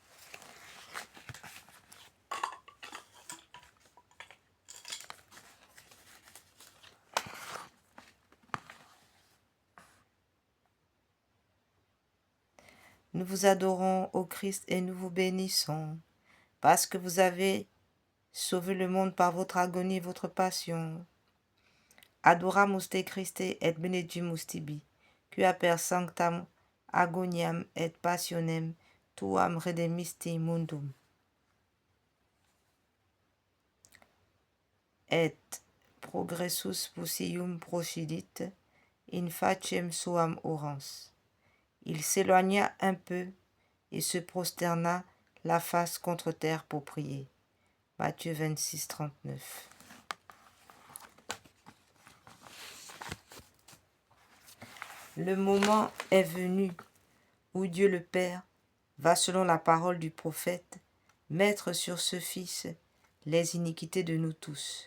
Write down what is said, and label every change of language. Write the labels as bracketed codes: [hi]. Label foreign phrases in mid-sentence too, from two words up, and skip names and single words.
[fr] Nous vous adorons, ô Christ, et nous vous bénissons, parce que vous avez sauvé le monde par votre agonie et votre passion. [la] Adoramus te Christe et benedimus tibi, quia per sanctam agoniam et passionem tuam redemisti mundum. Et progressus pusium procidit, in faciem suam orans. [fr] Il s'éloigna un peu et se prosterna la face contre terre pour prier. Matthieu 26, 39. Le moment est venu où Dieu le Père va, selon la parole du prophète, mettre sur ce Fils les iniquités de nous tous.